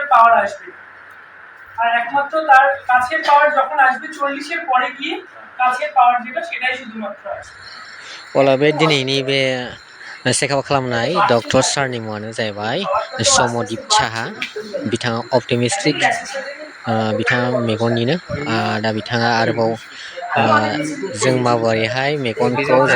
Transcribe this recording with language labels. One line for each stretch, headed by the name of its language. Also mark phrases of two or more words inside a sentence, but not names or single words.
Bangla: পাওয়ার আসবে আর একমাত্র তার কাছের পাওয়ার যখন আসবে 40-এর পরে গিয়ে কাছের পাওয়ার যেটা সেটাই শুধুমাত্র আসবে
Bodo: अब्ला बे दिनैनि बे चेकआप खालामनाय डक्टर सारनि मुङानो जाहैबाय समदीप साहा बिथाङा अप्टिमिस्टिक बिथाङा मेगननिनो दा बिथाङा आरोबाव जों माबोरैहाय मेगनखौ जों